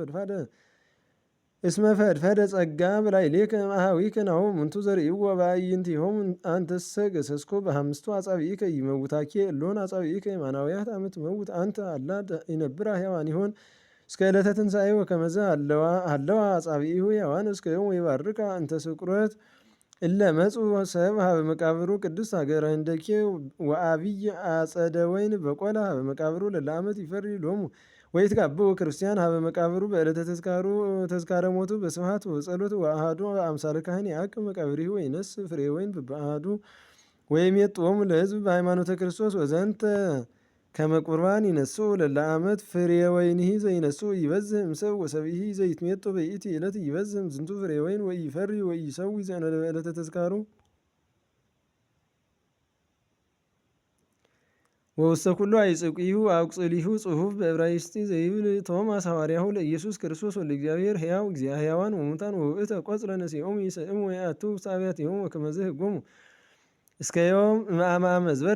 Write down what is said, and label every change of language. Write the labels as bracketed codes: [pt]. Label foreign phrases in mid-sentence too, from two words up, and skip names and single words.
[gez] እስመ ፈድፈደ ጸጋ በላዕሌከ እምአኀዊከ ናሁ እሙንቱ ዘርእይዎ በአዕይንቲሆሙ አንተሰ ገሰስኮ በሐምስቱ አጻብዒከ ኢይመውታኬ እሎን አጻብዒከ የማናውያት አመ ትመውት አንተ አላ ይነብራ ሕያዋኒሆን እስከ ዕለተ ትንሣኤ ወከመዘ ሀለዋ አጻብዒሁ ሕያዋን እስከ ዮም ወይባርካ እንተ ስቁረት እለ መጽኡ ሰብእ ሀበ መቃብሩ ቅድስት ሀገረ ህንደኬ ወአብይ አጸደ ወይን በቆላ ሀበ መቃብሩ ለለ ዓመት ይፈሪ ሎሙ ወይትጋብኡ ክርስቲያን ሀበ መቃብሩ በዕለተ ተዝካረ ሞቱ በስብሐት ወጸሎት ወአሐዱ አምሳለ ካህን ያዕቅብ መቃብሪሁ ወይነስእ ፍሬ ወይን በበአሐዱ ወይሜጥዎሙ ለሕዝብ በሃይማኖተ ክርስቶስ ወዘንተ ከመ ቁርባን ይነስኡ ለለ ዓመት ፍሬ ወይንሂ ዘይነስኡ ይበዝህ እምሰብ ወሰብኢሂ ዘይትሜጦ በይእቲ ዕለት ይበዝህ እምዝንቱ ፍሬ ወይን ወኢይፈሪ ወኢይሰዊ ዘእንበለ በዕለተ ተዝካሩ ወውስተ ኩሉ አይጽቂሁ አቁጽሊሁ ጽሑፍ በዕብራይስጥ ዘይብል ቶማስ ሐዋርያሁ ለኢየሱስ ክርስቶስ ወልደ እግዚአብሔር ሕያው እግዚአ ሕያዋን ወሙታን ወውእተ ቆጽለ ነሲኦሙ ይሰእሙ ወይአትዉ ውስተ አብያቲሆሙ ወከመዝ ሕጎሙ እስከ ዮም እምአመ መዝበረ